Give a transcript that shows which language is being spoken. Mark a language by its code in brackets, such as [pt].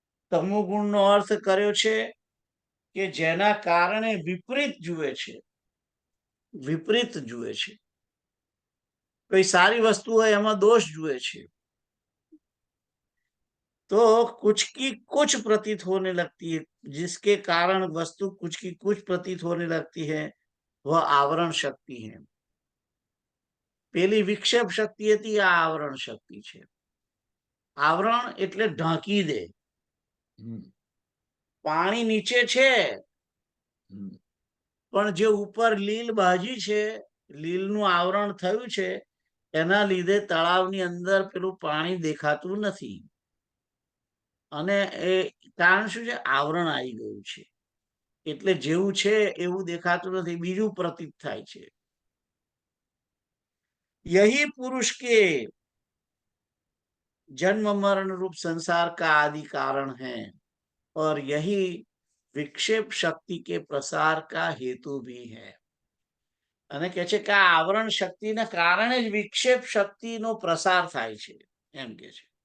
[gu] તમોગુણનો અર્થ કર્યો છે કે જેના કારણે વિપરીત જુએ છે, વિપરીત જુએ છે. કોઈ સારી વસ્તુ હોય એમાં દોષ જુએ છે, [hi] तो कुछ की कुछ प्रतीत होने लगती है. जिसके कारण वस्तु कुछ की कुछ प्रतीत होने लगती है वह आवरण शक्ति है. [gu] પેલી વિક્ષેપ શક્તિ હતી, આ આવરણ શક્તિ છે. આવરણ એટલે ઢાંકી દે. પાણી નીચે છે પણ જે ઉપર લીલ ભાજી છે લીલનું આવરણ થયું છે એના લીધે તળાવની અંદર પેલું પાણી દેખાતું નથી, અને એ કારણ શું છે? આવરણ આવી ગયું છે, એટલે જેવું છે એવું દેખાતું નથી, બીજું પ્રતીત થાય છે. [hi] यही पुरुष के जन्म मरण रूप संसार का आदि कारण है और यही विक्षेप शक्ति के प्रसार का हेतु भी है. [gu] અને કહે છે કે આ આવરણ શક્તિના કારણે જ વિક્ષેપ શક્તિનો પ્રસાર થાય છે, એમ કે છે.